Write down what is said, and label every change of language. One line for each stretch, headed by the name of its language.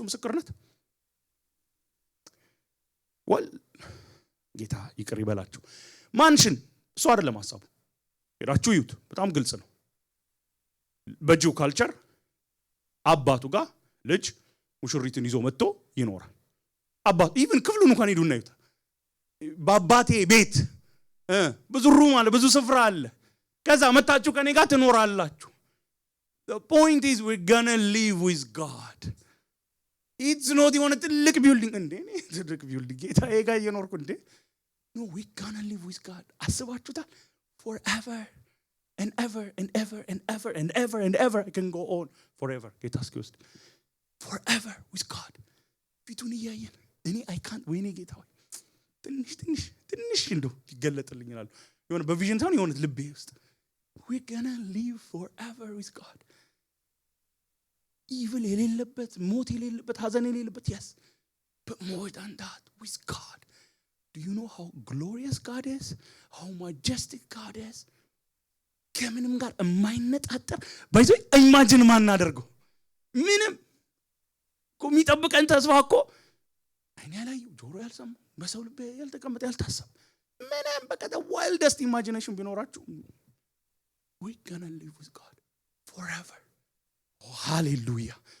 Amharic: ምስክርነት ወል ጌታ ይቅር ይበላችሁ። ማንሽን እሱ አይደለም ሐሳቡ። ሄዳችሁ ይዩት፣ በጣም ግልጽ ነው። በጂው ካልቸር አባቱ ጋር ልጅ ሙሽሪትን ይዞ መጥቶ ይኖራል። አባቱ ኢቭን ክፍሉን እንኳን ሄዱና ይዩት። በአባቴ ቤት ብዙ ሩም አለ፣ ብዙ ስፍራ አለ። ከዛ መጣችሁ ከኔ ጋር ትኖራላችሁ።
English: The point is we're gonna live with God. It's not
Amharic: የሆነ ትልቅ ቢልዲንግ እንዴ ነው ትልቅ ቢልዲንግ ጌታዬ ጋር እየኖርኩ እንዴ
English: no we're gonna live with God.
Amharic: አስባችሁታል?
English: Forever and ever and ever and ever and ever and ever. I can go on forever.
Amharic: ጌታ እስኪወስድ
English: forever with God.
Amharic: ፊቱን እያየን እኔ
English: I can't
Amharic: ወይኔ ጌታ ሆይ ትንሽ እንደው ይገለጥልኝ ይላል። የሆነ በቪዥን ታውን የሆነ ልቤ ውስጥ
English: we're gonna live forever with God. Evil
Amharic: የሌለበት ሞት የሌለበት ሐዘን የሌለበት
English: yes, but more than that with God. Do you know how glorious God is? How majestic God is?
Amharic: ከምንም ጋር የማይነጣጠር ባይዞ ኢማጂን ማናደርገው ምንም የሚጠብቀን ተስፋ እኮ አይኔ ላይ ጆሮ ያልሰማ በሰው ልብ ያልተቀመጠ ያልታሰበ ምንም በቃ
English: the wildest imagination
Amharic: ቢኖራችሁ
English: we're gonna live with God forever. Oh hallelujah.